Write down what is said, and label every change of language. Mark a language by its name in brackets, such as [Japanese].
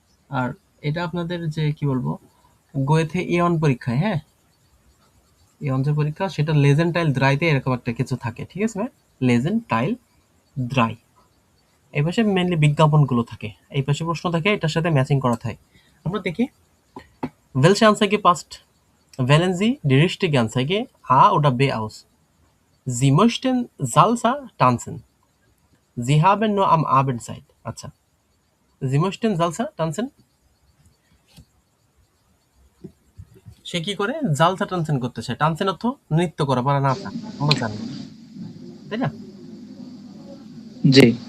[Bangla] আর এটা আপনাদের যে কি বলবো, গোয়েথে এ1 পরীক্ষায়, হ্যাঁ, এ1 যে পরীক্ষা সেটা লেজেন্ড টাইল দ্রাইতে এরকম একটা কিছু থাকে। ঠিক আছে ভাই? লেজেন্ড টাইল দ্রাই, এই পাশে মেনলি বিজ্ঞাপনগুলো থাকে, এই পাশে প্রশ্ন থাকে, এটার সাথে ম্যাচিং করা থাকে। আমরা দেখি, [German] welche Anzeige passt? Wählen Sie die richtige Anzeige A oder B aus. Sie möchten Salsa tanzen. Sie haben nur am Abend Zeit. [Bangla] আচ্ছা, [German] Sie möchten Salsa tanzen, [Bangla] সে কি করে, জালসা টানসেন করতে চায়। টানসেন অর্থ নৃত্য করা বা নাচা, আমরা জানি, তাই না? জি।